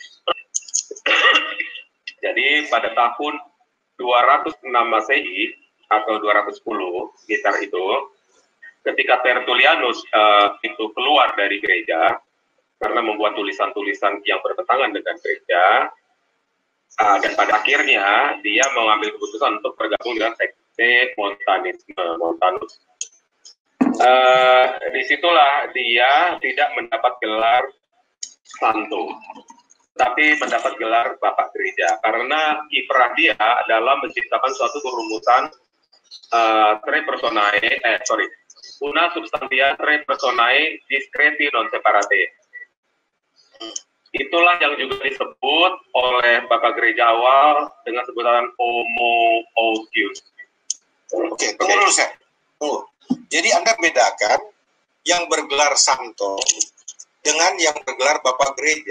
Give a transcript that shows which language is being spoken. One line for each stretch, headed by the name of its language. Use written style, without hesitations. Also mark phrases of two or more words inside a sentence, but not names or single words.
Indonesian: Jadi pada tahun 206 Masehi atau 210 sekitar itu, ketika Tertullianus itu keluar dari gereja karena membuat tulisan-tulisan yang bertentangan dengan gereja, dan pada akhirnya dia mengambil keputusan untuk bergabung dengan sekte Montanus. Disitulah dia tidak mendapat gelar santo, tapi mendapat gelar Bapak Gereja karena kiprah dia adalah menciptakan suatu kerumusan
Latin: tre personae, una substantia tre personae discreti non separate.
Indonesian: Itulah yang juga disebut oleh Bapak Gereja awal dengan sebutan homoousios. Oke, tunggu dulu saya. Tunggu. Jadi Anda bedakan yang bergelar santo dengan yang bergelar Bapak Gereja.